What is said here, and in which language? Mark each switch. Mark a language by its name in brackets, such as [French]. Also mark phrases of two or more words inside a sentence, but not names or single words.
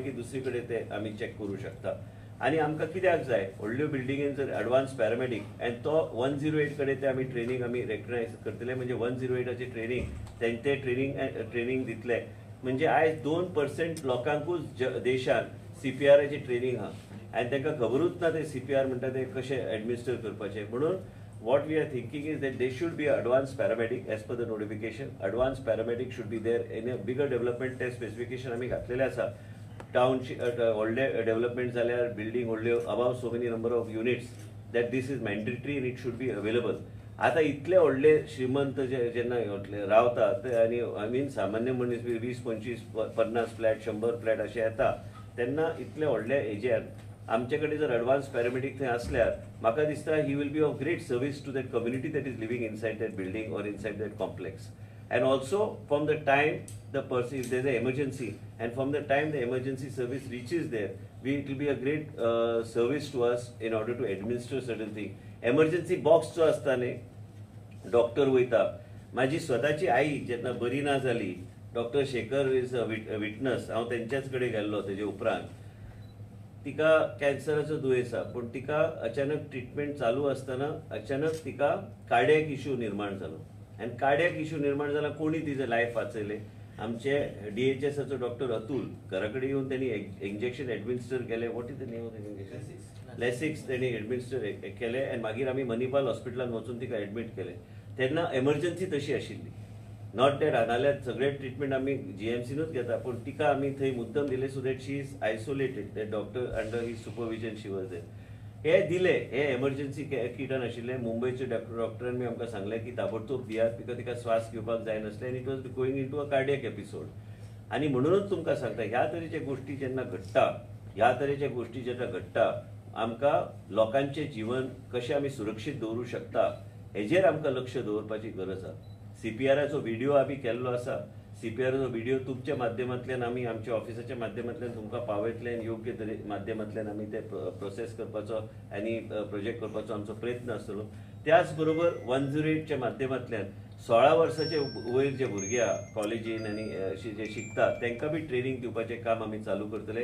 [Konkani] की दुसरे कडेन ते आमी चॅक करूं शकता आनी आमकां कित्याक जाय व्हडल्यो बिल्डिंगेन जर [English] advanced paramedic [Konkani] आनी तो 108 कडेन ते आमी ट्रेनिंग आमी रेकग्नायज करतले म्हणजे 108चे ट्रेनिंग ते ट्रेनिंग दितले म्हणजे आयज 2% लोकांकूच देशान CPRचे ट्रेनिंग हा आनी तांकां खबरूच ना ते CPR म्हणटा ते कशें एडमिनिस्टर करपाचें म्हणून [English] what we are thinking is that there should be an advanced paramedic as per the notification. Advanced paramedic should be there in a bigger development test specification [Konkani] आमी घातलेले आसा टाउन व्हडले डेव्हलपमेंट जाल्यार बिल्डिंग व्हडल्यो [English] above so many number of units that this is mandatory and it should be available आता [Konkani] इतले व्हडले श्रीमंत जेन्ना रावता आनी [English] I mean [Konkani] सामान्य मनीस 20, 25, 50 फ्लॅट 100 फ्लॅट अशे येता तेन्ना इतले व्हडले हेजेर आमचे कडेन जर [English] advanced paramedic [Konkani] थंय आसल्यार म्हाका दिसता [English] he will be of great service to that community that is living inside that building or inside that complex and also from the time the person if there is an emergency and from the time the emergency service reaches there it will be a great service to us in order to administer certain thing emergency box [Konkani] जो असता न्ही डॉक्टर वयता माझी स्वताची आई जेन्ना बरी ना जाली डॉक्टर शेखर [English] is a witness [Konkani] हांव तेंच्याच कडेन गेल्लो तेजे उपरांत तिका कॅन्सराचो दुयेंस आसा पूण तिका अचानक ट्रिटमेंट चालू आसतना अचानक तिका [English] cardiac issue [Konkani] निर्माण जालो आनी [English] cardiac issue [Konkani] निर्माण जाला कोणी तिजें लायफ वाचयलें आमचे DHSचो डॉक्टर अतुल घरा कडेन येवन त्यांनी इंजेक्शन एडमिनिस्टर केलें [English] what is the name of the injection [Konkani] लेसिक्स त्यांनी एडमिनिस्टर केलें आनी मागीर आमी मणिपाल हॉस्पिटलान वचून तिका एडमीट केलें तेन्ना एमर्जन्सी तशी आशिल्ली [English] not that [Konkani] नाल्यार सगळे ट्रिटमेंट आमी GMCनूच घेता पूण तिका आमी थंय मुद्दम दिले [English] so that she is isolated that doctor under his supervision she was there [Konkani] हे दिले हे एमर्जन्सी किटान आशिल्ले मुंबयचे डॉक्टरान बी आमकां सांगलें की ताबडतोब दियात बिकॉज तिका श्वास घेवपाक जायनासलें आनी [English] it was going in to a cardiac episode [Konkani] आनी म्हणूनच तुमकां सांगता ह्या तरेचे गोष्टी जेन्ना घडटा आमकां लोकांचें जीवन कशें आमी सुरक्षीत दवरूं शकता हेजेर आमकां लक्ष दवरपाची गरज आसा CPRचो व्हिडिओ आमी केल्लो आसा CPRचो व्हिडिओ तुमच्या माध्यमांतल्यान आमी आमच्या ऑफिसाच्या माध्यमांतल्यान तुमकां पावयतले आनी योग्य माध्यमांतल्यान आमी ते प्रोसेस करपाचो आनी प्रोजेक्ट करपाचो आमचो प्रयत्न आसतलो त्याच बरोबर 108च्या माध्यमांतल्यान 16 वर्साचे वयर जे भुरगे कॉलेजीन आनी जे शिकतात तांकां बी ट्रेनिंग दिवपाचें काम आमी चालू करतले.